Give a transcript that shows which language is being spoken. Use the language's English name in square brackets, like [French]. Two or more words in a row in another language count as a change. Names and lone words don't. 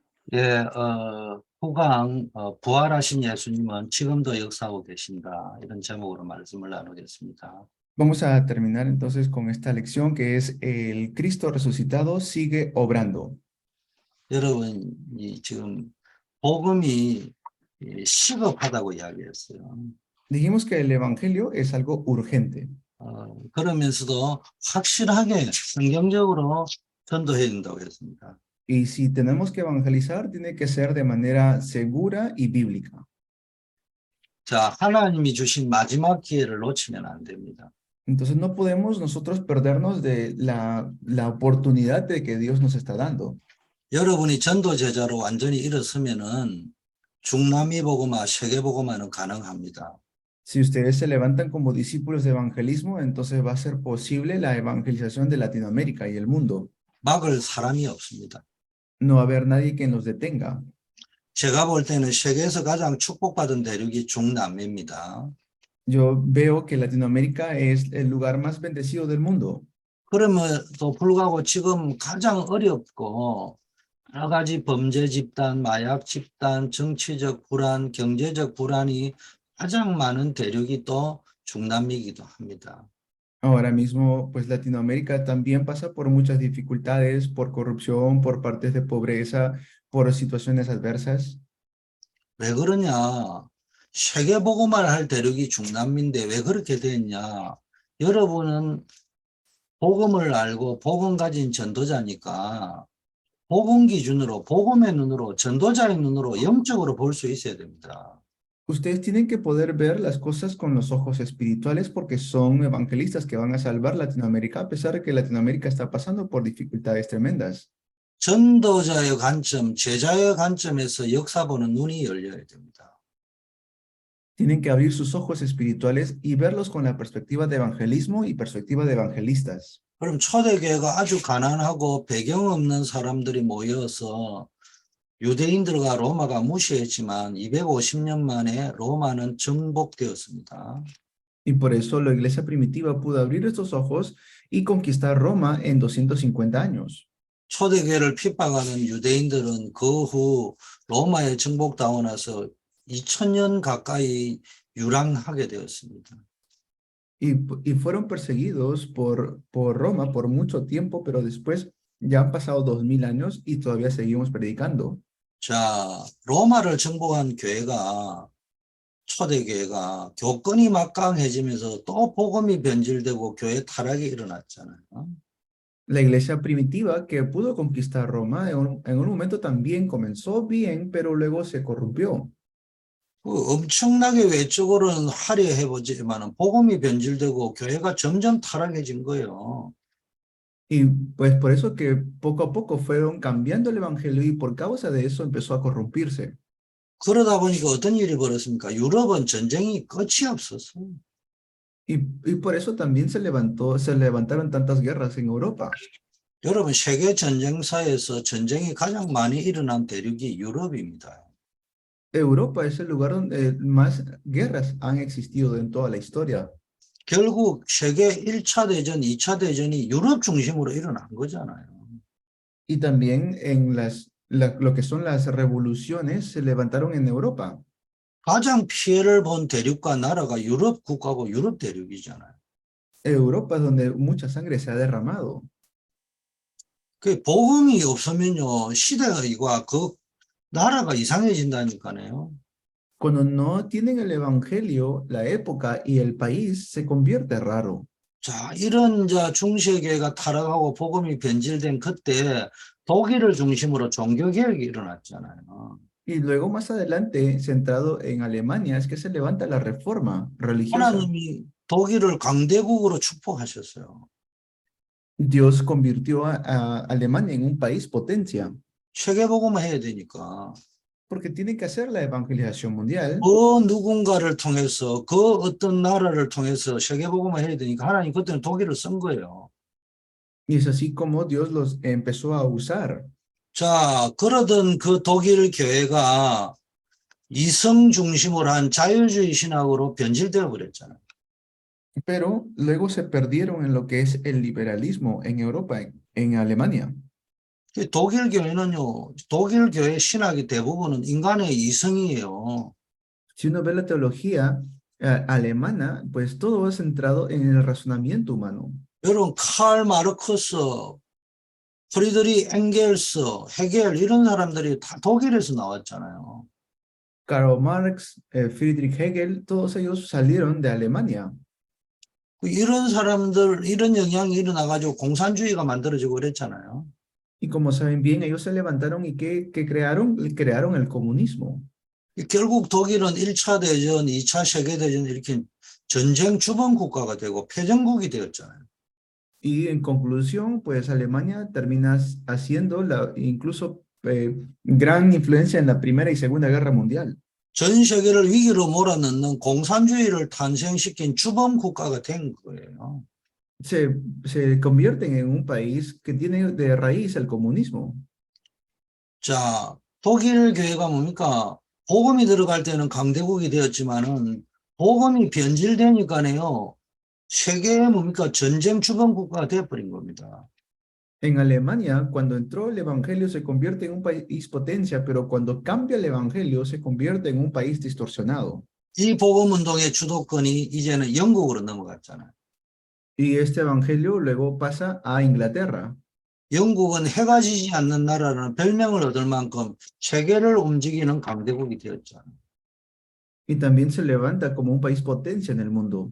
[Korean] 예, 후강, 부활하신 예수님은 지금도 역사하고 계신다. 이런 제목으로 말씀을 나누겠습니다. [Spanish] Vamos a terminar entonces con esta lección que es el Cristo resucitado sigue obrando. [Korean] 여러분, 지금 복음이 시급하다고 이야기했어요. [Spanish] Dijimos que el Evangelio es algo urgente [Korean] 그러면서도 확실하게 성경적으로 전도해야 된다고 했습니다. [Spanish] y si tenemos que evangelizar tiene que ser de manera segura y bíblica. [Korean] 자, 하나님이 주신 마지막 기회를 놓치면 안 됩니다. [Spanish] Entonces no podemos nosotros perdernos de la oportunidad de que Dios nos está dando. [Korean] 여러분이 전도 제자로 완전히 일어서면은 중남미 복음화, 세계 복음화는 가능합니다. [Spanish] Si ustedes se levantan como discípulos de evangelismo, entonces va a ser posible la evangelización de Latinoamérica y el mundo. [Korean] 막을 사람이 없습니다. [Spanish] No va a haber nadie que nos detenga. [Korean] 제가 볼 때는 세계에서 가장 축복받은 대륙이 중남미입니다. [Spanish] Yo veo que Latinoamérica es el lugar más bendecido del mundo. [Korean] 그럼에도 불구하고 지금 가장 어렵고 여러 가지 범죄 집단, 마약 집단, 정치적 불안, 경제적 불안이 가장 많은 대륙이 또 중남미이기도 합니다. [Spanish] Ahora mismo, pues Latinoamérica también pasa por muchas dificultades, por corrupción, por partes de pobreza, por situaciones adversas. [Korean] 왜 그러냐? 세계 복음화를 할 대륙이 중남미인데 왜 그렇게 됐냐? 여러분은 복음을 알고 복음 가진 전도자니까 복음 기준으로, 복음의 눈으로, 전도자의 눈으로 영적으로 볼 수 있어야 됩니다. [Spanish] Ustedes tienen que poder ver las cosas con los ojos espirituales porque son evangelistas que van a salvar Latinoamérica a pesar de que Latinoamérica está pasando por dificultades tremendas. [Korean] 전도자의 관점, 제자의 관점에서 역사 보는 눈이 열려야 됩니다. [Spanish] Tienen que abrir sus ojos espirituales y verlos con la perspectiva de evangelismo y perspectiva de evangelistas. [Korean] 그럼 초대교회가 아주 가난하고 배경 없는 사람들이 모여서 유대인들과 로마가 무시했지만 250년 만에 로마는 정복되었습니다. [Spanish] Y por eso la iglesia primitiva pudo abrir estos ojos y conquistar Roma en 250 años. [Korean] 초대교회를 핍박하는 유대인들은 그 후 로마에 정복당하고 나서 2000년 가까이 유랑하게 되었습니다. [Spanish] Y fueron perseguidos por Roma por mucho tiempo, pero después ya han pasado 2000 años y todavía seguimos predicando. [Korean] 자, 로마를 정복한 교회가 초대교회가 교권이 막강해지면서 또 복음이 변질되고 교회 타락이 일어났잖아요. [Spanish] La iglesia primitiva que pudo conquistar Roma en un momento también comenzó bien, pero luego se corrompió. [Korean] 엄청나게 외적으로는 화려해 보지만 복음이 변질되고 교회가 점점 타락해진 거예요. [Spanish] Y pues por eso que poco a poco fueron cambiando el evangelio y por causa de eso empezó a corrompirse. [Korean] 그러다 보니까 어떤 일이 벌어졌습니까? 유럽은 전쟁이 끝이 없었어요. [Spanish] Y por eso también se levantaron tantas guerras en Europa. [Korean] 여러분, 세계 전쟁사에서 전쟁이 가장 많이 일어난 대륙이 유럽입니다. [Spanish] Europa es el lugar donde más guerras han existido en toda la historia. [Korean] 결국 세계 1차 대전, 2차 대전이 유럽 중심으로 일어난 거잖아요. [Spanish] Y también en lo que son las revoluciones se levantaron en Europa. [Korean] 가장 피해를 본 대륙과 나라가 유럽 국가고 유럽 대륙이잖아요. [Spanish] Europa es donde mucha sangre se ha derramado. [Korean] 그 복음이 없으면요, 시대가 그 나라가 이상해진다니까요. [Spanish] Cuando no tienen el evangelio, la época y el país se convierte raro. [Korean] 자, 이런 중세교회가 타락하고 복음이 변질된 그때 독일을 중심으로 종교개혁이 일어났잖아요. [Spanish] Y luego más adelante, centrado en Alemania, es que se levanta la reforma religiosa. [Korean] 하나님이 독일을 강대국으로 축복하셨어요. [Spanish] Dios convirtió a Alemania en un país potencia. [Korean] 세계복음을 해야 되니까. [Spanish] Porque tienen que hacer la evangelización mundial. [Korean] 그 누군가를 통해서 그 어떤 나라를 통해서 세계복음을 해야 되니까 하나님 그때는 독일을 쓴 거예요. [Spanish] Y es así como Dios los empezó a usar. [Korean] 자, 그러던 그 독일 교회가 이성 중심으로 한 자유주의 신학으로 변질되어 버렸잖아요. [Spanish] Pero luego se perdieron en lo que es el liberalismo en Europa, en Alemania. [Korean] 독일 교회는요, 독일 교회 신학이 대부분은 인간의 이성이에요. [Spanish] Si uno ve la teología alemana, pues todo es centrado en el razonamiento humano. [Korean] 여러분, 칼 마르크스, 프리드리 엥겔스, 헤겔 이런 사람들이 다 독일에서 나왔잖아요. [Spanish] Karl Marx, Friedrich Hegel, todos ellos salieron de Alemania. [Korean] 이런 사람들, 이런 영향이 일어나가지고 공산주의가 만들어지고 그랬잖아요. [Spanish] Y como saben bien, ellos se levantaron y que crearon el comunismo. [Korean] 결국 독일은 1차 대전, 2차 세계대전 이렇게 전쟁 주범 국가가 되고 패전국이 되었잖아요. [Spanish] Y en conclusión, pues Alemania termina haciendo incluso gran influencia en la Primera y Segunda Guerra Mundial. [Korean] 전 세계를 위기로 몰아넣는 공산주의를 탄생시킨 주범 국가가 된 거예요. [Spanish] Se convierten en un país que tiene de raíz el comunismo. [Korean] 자, 독일 교회가 뭡니까? 복음이 들어갈 때는 강대국이 되었지만은 복음이 변질되니까요. 세계의 뭡니까? 전쟁 주범 국가가 되어버린 겁니다. [Spanish] En Alemania, cuando entró el evangelio, se convierte en un país potencia, pero cuando cambia el evangelio, se convierte en un país distorsionado. [Korean] 이 복음 운동의 주도권이 이제는 영국으로 넘어갔잖아요. [Spanish] Y este evangelio luego pasa a Inglaterra. [Korean] 영국은 해가 지지 않는 나라라는 별명을 얻을 만큼 세계를 움직이는 강대국이 되었잖아요. [Spanish] Y también se levanta como un país potencia en el mundo.